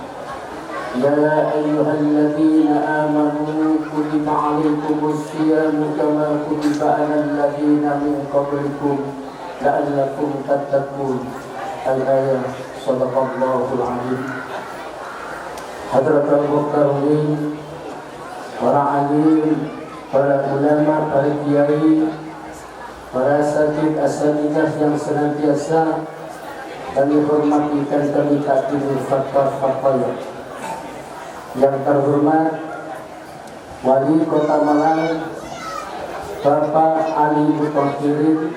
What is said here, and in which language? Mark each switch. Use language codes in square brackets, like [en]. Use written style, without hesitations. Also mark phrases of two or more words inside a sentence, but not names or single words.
[ar] يا أيها الذين آمنوا كتب عليكم الصيام كما كتب على الذين من قبلكم لعلكم تتقون. الآية. صدق الله العظيم. حضرة المحترمين, [id] para alim, para ulama, para kiai, para asatidz asatidzah yang senantiasa kami hormati dan kami takdimi fatwa-fatwa yang terhormat Wali Kota Malang Bapak Ali Mutahhirin.